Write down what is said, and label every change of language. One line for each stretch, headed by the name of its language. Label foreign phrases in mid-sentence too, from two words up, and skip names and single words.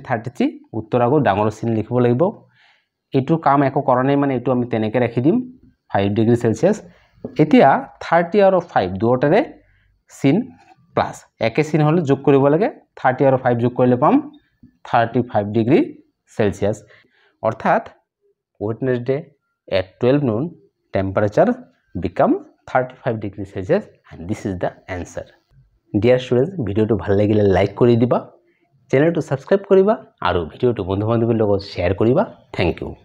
Assamese: 33 উত্তৰ আগৰ ডাঙৰ চিন লিখিব লাগিব এটো কাম একো কৰা নাই মানে এটো আমি তেনেকৈ ৰাখি দিম 5 ডিগ্ৰী সেলসিয়াস এতিয়া 30 আৰু 5 দুটাৰে চিন প্লাস একে চিন হলে যোগ কৰিব লাগে 30 আৰু 5 যোগ কৰিলে পাম 35 ডিগ্ৰী সেলসিয়াস অৰ্থাৎ
English: Wednesday at 12 noon temperature become 35 degrees Celsius and this is the answer. Dear students,
Assamese: video to ভাল লাগিলে লাইক কৰি দিবা, channel to subscribe কৰিবা আৰু ভিডিওটো বন্ধু বান্ধৱীৰ লগত share কৰিবা.
English: Thank you.